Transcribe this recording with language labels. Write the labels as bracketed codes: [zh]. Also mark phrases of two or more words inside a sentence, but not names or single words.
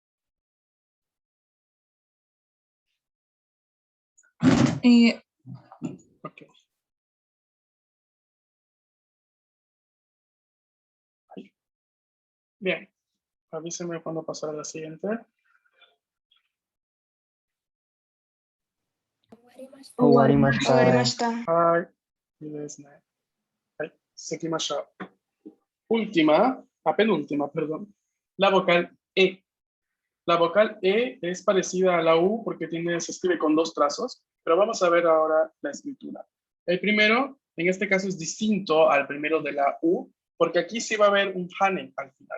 [es] Ok. Ahí. Bien. Avísenme cuando pasar a la siguiente. [ja] Owarimashita. Owarimashita. はい。いいですね。はい。続きましょう。 [es] Última, penúltima, perdón. La vocal E. La vocal E es parecida a la U porque se escribe con dos trazos, pero vamos a ver ahora la escritura. El primero, en este caso, es distinto al primero de la U, porque aquí sí va a haber un hane al final.